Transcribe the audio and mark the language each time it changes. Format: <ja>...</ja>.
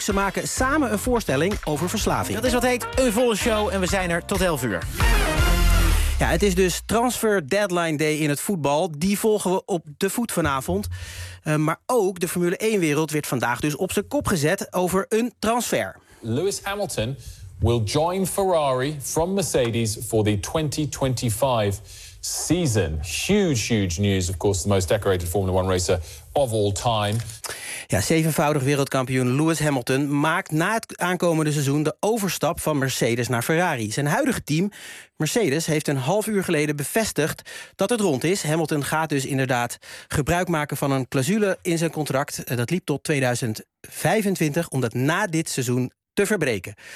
<nl>Ze maken samen een voorstelling over verslaving. Dat is wat heet een volle show en we zijn er tot 11 uur. Ja, het is dus transfer deadline day in het voetbal. Die volgen we op de voet vanavond. Maar ook de Formule 1-wereld werd vandaag dus op zijn kop gezet over een transfer.</nl> <en>Lewis Hamilton will join Ferrari from Mercedes for the 2025 season. Huge, huge news. Of course, the most decorated Formula 1 racer of all time.</en> <nl>Ja, 7-voudig wereldkampioen Lewis Hamilton maakt na het aankomende seizoen de overstap van Mercedes naar Ferrari. Zijn huidige team, Mercedes, heeft een half uur geleden bevestigd dat het rond is. Hamilton gaat dus inderdaad gebruik maken van een clausule in zijn contract. Dat liep tot 2025, om dat na dit seizoen te verbreken.</nl>